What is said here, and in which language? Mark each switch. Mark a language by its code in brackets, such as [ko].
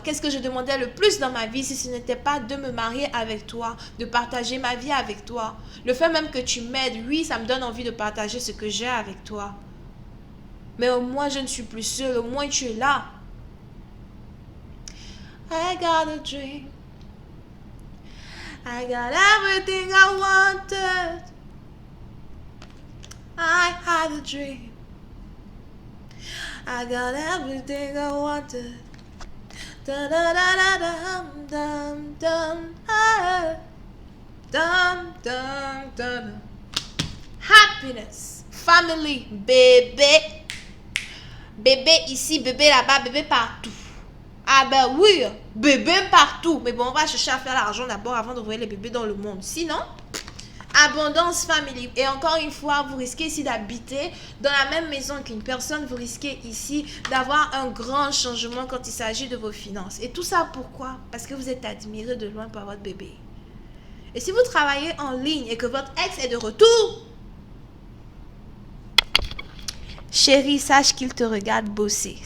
[fr] Qu'est-ce que je demandais le plus dans ma vie si ce n'était pas de me marier avec toi, de partager ma vie avec toi? Le fait même que tu m'aides, oui, ça me donne envie de partager ce que j'ai avec toi. Mais au moins, je ne suis plus seule, au moins tu es là. [en] I got a dream. I got everything I wanted. I had a dream. I got everything I wanted. Da da da da dum dum dum. Dum dum dum. Happiness, family, bébé. [fr] Bébé ici, bébé là-bas, bébé partout. Ah ben oui, bébé partout. Mais bon, on va chercher à faire l'argent d'abord avant d'envoyer les bébés dans le monde. Sinon, abondance family. Et encore une fois, vous risquez ici d'habiter dans la même maison qu'une personne. Vous risquez ici d'avoir un grand changement quand il s'agit de vos finances. Et tout ça pourquoi? Parce que vous êtes admiré de loin par votre bébé. Et si vous travaillez en ligne et que votre ex est de retour, chérie, sache qu'il te regarde bosser.